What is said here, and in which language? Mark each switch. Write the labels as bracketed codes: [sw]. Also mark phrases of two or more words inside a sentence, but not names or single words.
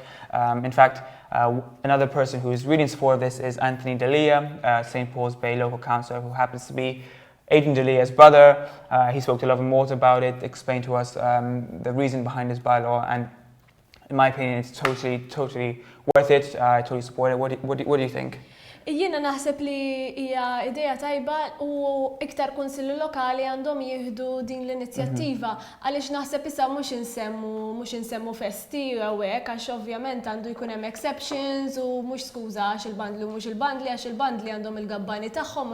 [en] In fact, another person who is really in support of this is Anthony D'Elia, St. Paul's Bay local councillor, who happens to be Adrian D'Elia's brother. He spoke to Lovin Malta about it, explained to us the reason behind this bylaw, and in my opinion, it's totally worth it. I totally support it. What do you think? [mt] Jiena naħseb li hija idea tajba u iktar kunsilli lokali għandhom jieħdu din l-inizjattiva għaliex naħseb issa mhux insemmu festi u hekk għax ovvjament għandu jkun hemm exceptions u mhux skuża għax il-bandli u mhux il-bandli għax il-bandli għandhom il-gabbani tagħhom.